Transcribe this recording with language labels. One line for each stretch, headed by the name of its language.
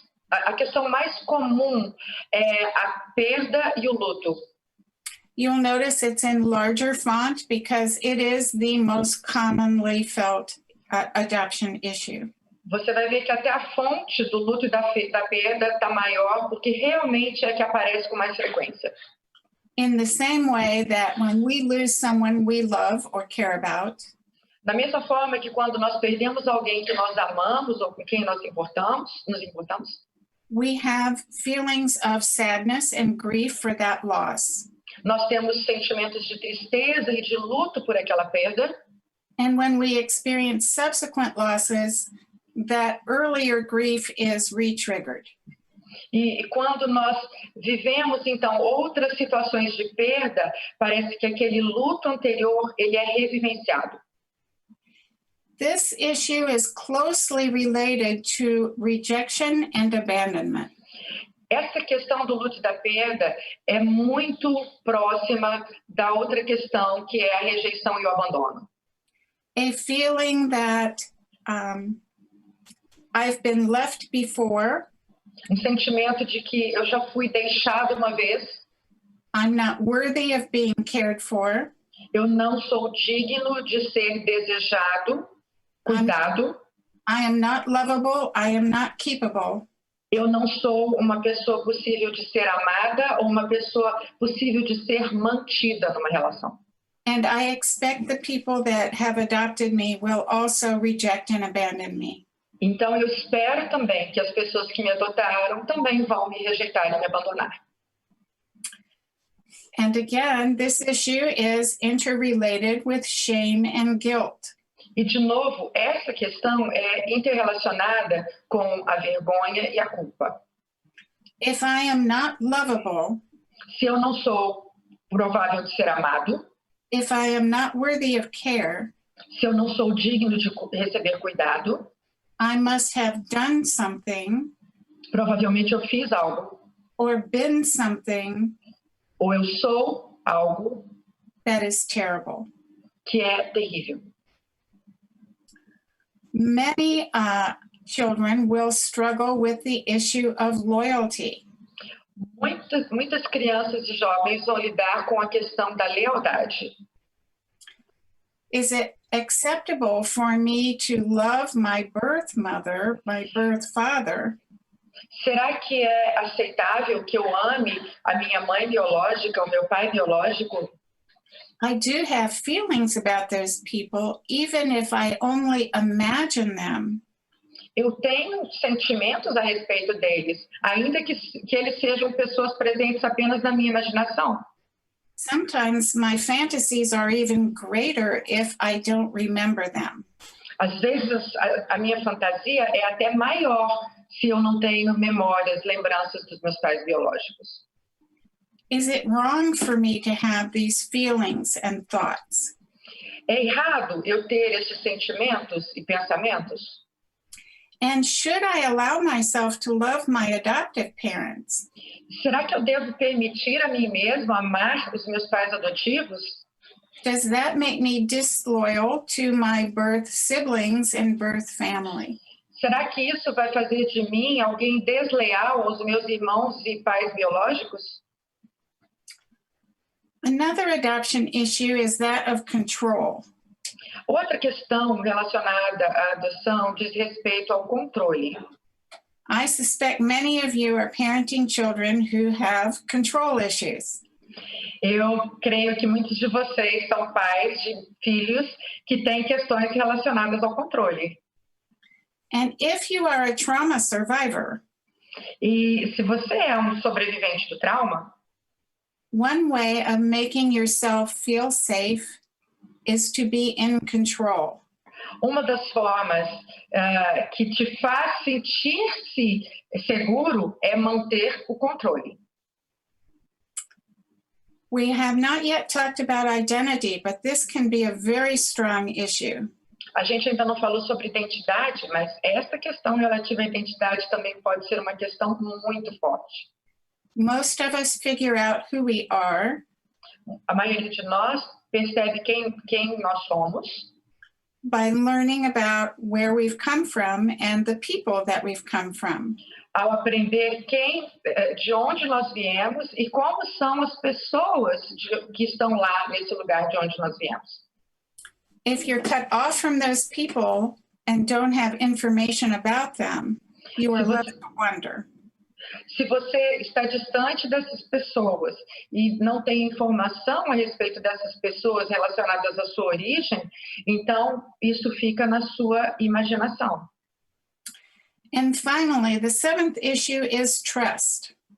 Portuguese: A questão mais comum é a perda e o luto.
English: You'll notice it's in larger font because it is the most commonly felt adoption issue.
Portuguese: Você vai ver que até a fonte do luto e da perda está maior, porque realmente é que aparece com mais frequência.
English: In the same way that when we lose someone we love or care about,
Portuguese: Da mesma forma que quando nós perdemos alguém que nós amamos ou com quem nos importamos,
English: we have feelings of sadness and grief for that loss.
Portuguese: nós temos sentimentos de tristeza e de luto por aquela perda.
English: And when we experience subsequent losses, that earlier grief is re-triggered.
Portuguese: E quando nós vivemos, então, outras situações de perda, parece que aquele luto anterior, ele é revivenciado.
English: This issue is closely related to rejection and abandonment.
Portuguese: Essa questão do luto e da perda é muito próxima da outra questão, que é a rejeição e o abandono.
English: A feeling that I've been left before,
Portuguese: Um sentimento de que eu já fui deixado uma vez,
English: I'm not worthy of being cared for,
Portuguese: eu não sou digno de ser desejado, cuidado,
English: I am not lovable, I am not keepable.
Portuguese: eu não sou uma pessoa possível de ser amada ou uma pessoa possível de ser mantida numa relação.
English: And I expect the people that have adopted me will also reject and abandon me.
Portuguese: Então, eu espero também que as pessoas que me adotaram também vão me rejeitar e me abandonar.
English: And again, this issue is interrelated with shame and guilt.
Portuguese: E, de novo, essa questão é interrelacionada com a vergonha e a culpa.
English: If I am not lovable,
Portuguese: Se eu não sou provável de ser amado,
English: if I am not worthy of care,
Portuguese: se eu não sou digno de receber cuidado,
English: I must have done something
Portuguese: provavelmente eu fiz algo,
English: or been something
Portuguese: ou eu sou algo
English: that is terrible.
Portuguese: que é terrível.
English: Many children will struggle with the issue of loyalty.
Portuguese: Muitas crianças e jovens vão lidar com a questão da lealdade.
English: Is it acceptable for me to love my birth mother, my birth father,
Portuguese: Será que é aceitável que eu ame a minha mãe biológica, o meu pai biológico?
English: I do have feelings about those people, even if I only imagine them.
Portuguese: Eu tenho sentimentos a respeito deles, ainda que eles sejam pessoas presentes apenas na minha imaginação.
English: Sometimes my fantasies are even greater if I don't remember them.
Portuguese: Às vezes, a minha fantasia é até maior se eu não tenho memórias, lembranças dos meus pais biológicos.
English: Is it wrong for me to have these feelings and thoughts?
Portuguese: É errado eu ter esses sentimentos e pensamentos?
English: And should I allow myself to love my adoptive parents?
Portuguese: Será que eu devo permitir a mim mesma amar os meus pais adotivos?
English: Does that make me disloyal to my birth siblings and birth family?
Portuguese: Será que isso vai fazer de mim alguém desleal aos meus irmãos e pais biológicos?
English: Another adoption issue is that of control.
Portuguese: Outra questão relacionada à adoção diz respeito ao controle.
English: I suspect many of you are parenting children who have control issues.
Portuguese: Eu creio que muitos de vocês são pais de filhos que têm questões relacionadas ao controle.
English: And if you are a trauma survivor,
Portuguese: E se você é um sobrevivente do trauma,
English: one way of making yourself feel safe is to be in control.
Portuguese: uma das formas que te faz sentir-se seguro é manter o controle.
English: We have not yet talked about identity, but this can be a very strong issue.
Portuguese: A gente ainda não falou sobre identidade, mas essa questão relativa à identidade também pode ser uma questão muito forte.
English: Most of us figure out who we are
Portuguese: A maioria de nós percebe quem nós somos
English: by learning about where we've come from and the people that we've come from.
Portuguese: ao aprender de onde nós viemos e como são as pessoas que estão lá nesse lugar de onde nós viemos.
English: If you're cut off from those people and don't have information about them, you are left to wonder.
Portuguese: Se você está distante dessas pessoas e não tem informação a respeito dessas pessoas relacionadas à sua origem, então isso fica na sua imaginação.
English: And finally, the seventh issue is trust.